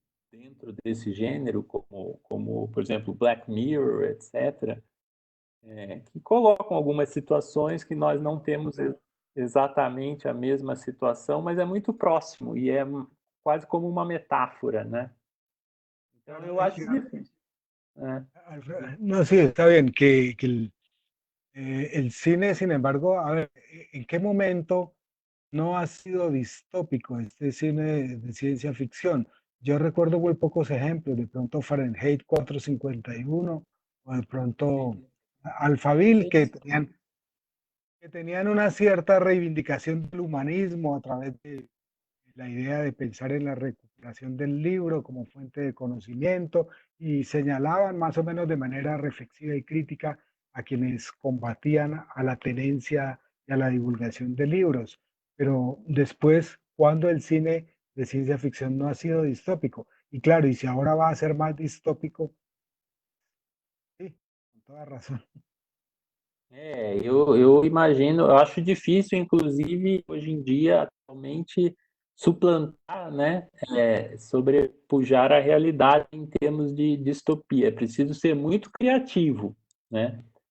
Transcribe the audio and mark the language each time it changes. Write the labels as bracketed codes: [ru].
[pt] Dentro desse gênero, como, por exemplo, Black Mirror, etc., que colocam algumas situações que nós não temos exatamente a mesma situação, mas é muito próximo e é quase como uma metáfora, né? Então, [es] Claro, [pt] eu acho difícil. [es] no, sí, está bien que el cine, sin embargo, a ver, ¿en qué momento no ha sido distópico este cine de ciencia ficción? Yo recuerdo muy pocos ejemplos, de pronto Fahrenheit 451 o de pronto Alphaville, que tenían una cierta reivindicación del humanismo a través de la idea de pensar en la recuperación del libro como fuente de conocimiento y señalaban más o menos de manera reflexiva y crítica a quienes combatían a la tenencia y a la divulgación de libros. Pero después, cuando el cine de ciencia ficción no ha sido distópico? Y claro, y si ahora va a ser más distópico, sí, con toda razón. [pt] Eu imagino, eu acho difícil, inclusive, hoje em dia, atualmente, suplantar, né, sobrepujar a realidade em termos de distopia. É preciso ser muito criativo, né?